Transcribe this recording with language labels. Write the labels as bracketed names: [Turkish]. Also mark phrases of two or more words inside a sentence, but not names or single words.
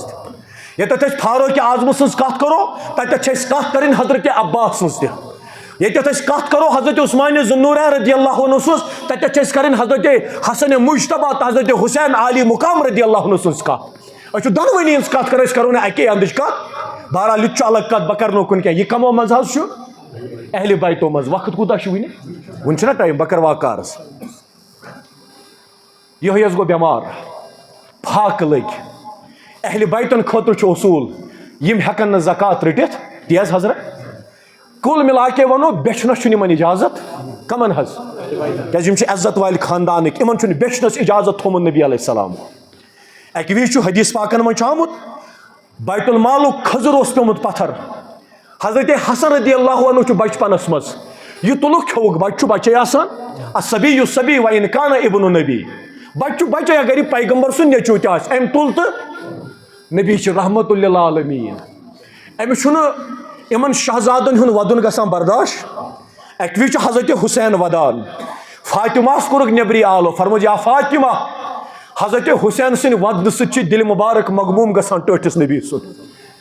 [Kashmiri] تہِ ییٚتٮ۪تھ أسۍ فاروق اعظمہٕ سٕنٛز کتھ کرو تتٮ۪تھ چھِ أسۍ کتھ کرٕنۍ حضرت عباس سٕنٛز تہِ ییٚتٮ۪تھ أسۍ کتھ کرو حضرت عثمانِ ذُالنورین [Arabic] رضی اللہ عنہ [Kashmiri] سٕنٛز تتٮ۪تھ چھِ أسۍ کرٕنۍ حضرت حسنِ مجتبیٰ تہٕ حضرت حسین عالی مقام [Arabic] رضی اللہ عنہ [Kashmiri] سٕنٛز کتھ أسۍ چھِ دۄنوٕنی ہٕنٛز کتھ کرو أسۍ کرو نہٕ اَکے اندٕچ کتھ بہرحال یہِ تہِ چھُ الگ کتھ بہٕ کرٕ نہٕ کُنہِ کینٛہہ یہِ کمو منٛز حظ چھُ اہلِ بیتو منٛز وقت کوٗتاہ چھُ وُنہِ چھُنہ ٹایم بہٕ کرٕ واقعہ عرض یِہوے حظ گوٚو بٮ۪مار پھاکہٕ لٔگۍ اہلِ بیتن خٲطرٕ چھُ اصوٗل یِم ہٮ۪کن نہٕ زکات رٔٹِتھ تی حظ حضرت [Urdu] کُل مِلا کے [Kashmiri] وَنو بیچھنس چھُنہٕ یِمن اِجازت کمن حظ کیٛازِ یِم چھِ عزت والہِ خاندانٕکۍ یِمن چھُنہٕ بیچھنس اِجازت تھوٚومُت نبی [Arabic] علیہ السلام [Kashmiri] اکہِ وِزِ چھُ حدیٖث پاکن منٛز چھُ آمُت بیت المالُک کھٔزٕر اوس پیوٚمُت پتھر حضرت حسن [Arabic] رضی اللہ عنہ [Kashmiri] چھُ بچپنس منٛز یہِ تُلُکھ کھیوٚوُکھ بچہِ چھُ بچے آسان [Arabic] الصبی الصبی وَإِن کانَ ابن نبی [Kashmiri] بچہِ چھُ بچے اگر یہِ پیغمبر سُنٛد نیٚچوٗ تہِ آسہِ أمۍ تُل تہٕ نبی چھِ [Arabic] رحمتُ للعالمیٖن [Kashmiri] أمِس چھُنہٕ یِمن شہزادن ہُنٛد ودُن گژھان برداشت اکہِ وِزِ چھُ حضرت حُسین ودان فاطمہس کوٚرُکھ نیبرٕے آلو فرمووُس یا فاطمہ حضرت حُسین سٕنٛدِ ودنہٕ سۭتۍ چھِ دِلہِ مُبارک مغموٗم گژھان ٹٲٹھِس نبی سُنٛد